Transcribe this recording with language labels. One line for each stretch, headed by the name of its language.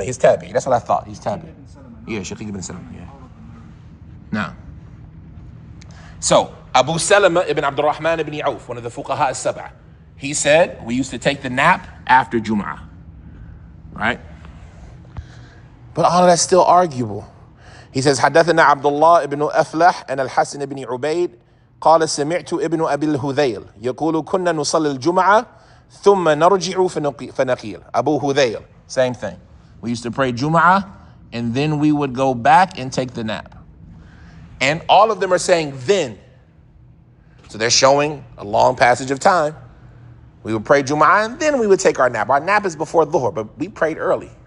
English: He's Tabi'i. That's what I thought. He's Tabi'i. Yeah, Shaqiq ibn Salama. Yeah. Now. So, Abu Salama ibn Abdul Rahman ibn Auf, one of the Fuqaha as-Sab'ah, he said, we used to take the nap after Jumu'ah. Right? But all of that's still arguable. He says,
Arabic: حدثنا عبد الله ابن أفلح
English: and
Arabic: الحسن بن عبيد قال سمعت ابن أبي الهذيل يقول كنا نصلي الجمعة ثم نرجع فنقيل.
English: Abu Hudayl, same thing. We used to pray Jum'ah and then we would go back and take the nap. And all of them are saying then. So they're showing a long passage of time. We would pray Jum'ah and then we would take our nap. Our nap is before Dhuhr, but we prayed early.